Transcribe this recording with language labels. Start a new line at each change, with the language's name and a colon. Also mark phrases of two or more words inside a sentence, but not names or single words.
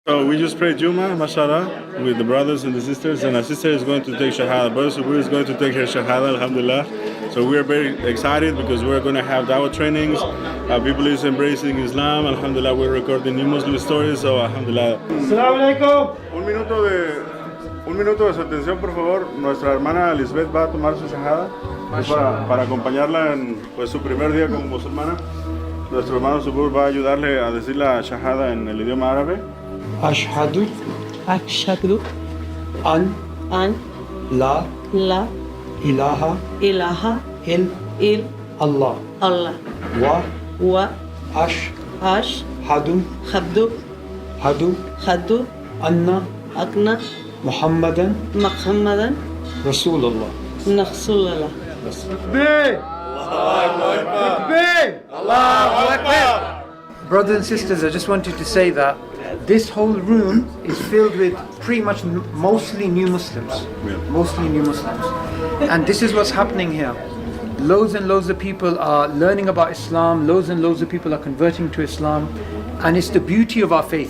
English: So we just prayed Jumu'ah, mashallah, with the brothers and the sisters, and our sister is going to take Shahadah. Brother Subur is going to take her Shahadah, alhamdulillah. So we are very excited because we're going to have dawah trainings. People is embracing Islam, alhamdulillah. We're recording new Muslim stories, so alhamdulillah.
Arabic: السلام عليكم.
Spanish: Un minuto de su atención, por favor. Nuestra hermana Lisbeth va a tomar su Shahadah para acompañarla en pues, su primer día como musulmana. Nuestro hermano Subur va a ayudarle a decir la Shahadah en el idioma árabe.
Arabic: Ashhadu أشهد an أن la لا ilaha إله il إلا Allah الله وأشهد وأشهد هدو أن أن Muhammadan محمدا Rasulullah. رسول الله.
English: Brothers and sisters, I just wanted to say that this whole room is filled with pretty much mostly new Muslims. Mostly new Muslims. And this is what's happening here. Loads and loads of people are learning about Islam, loads and loads of people are converting to Islam, and it's the beauty of our faith.